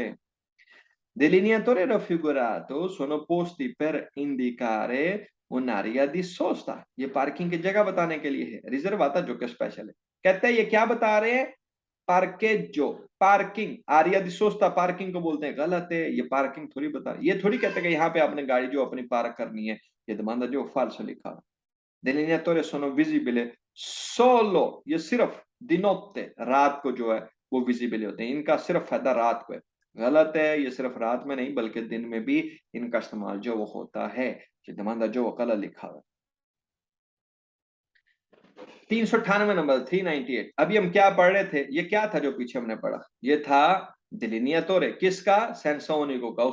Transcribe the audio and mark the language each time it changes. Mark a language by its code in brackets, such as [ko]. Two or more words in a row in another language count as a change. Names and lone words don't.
[it] delineatore raffigurato sono posti per indicare un'area di sosta, [hi] ये पार्किंग की जगह बताने के लिए है, रिजर्वाता जो कि स्पेशल है। कहते हैं ये क्या बता रहे हैं? पार्केजो, पार्किंग, [it] area di sosta [hi] पार्किंग को बोलते हैं। गलत है, ये पार्किंग थोड़ी बता रहे, ये थोड़ी कहते हैं कि यहाँ पे आपने गाड़ी जो अपनी पार्क करनी है। ये दमांदा जो फाल्सो लिखा हुआ। [it] delineatore sono visibile solo, [hi] ये सिर्फ [it] di notte, [hi] रात को जो है वो विजिबल होते हैं, इनका सिर्फ फायदा रात को है। गलत है, ये सिर्फ रात में नहीं बल्कि दिन में भी इनका इस्तेमाल जो वो होता है। ये दमांदा जो गलत लिखा हुआ है। 398 नंबर, 398। अभी हम क्या पढ़ रहे थे, ये क्या था जो पीछे हमने पढ़ा, ये था डिलिनियातोरे, किसका, सैनसोनिको का।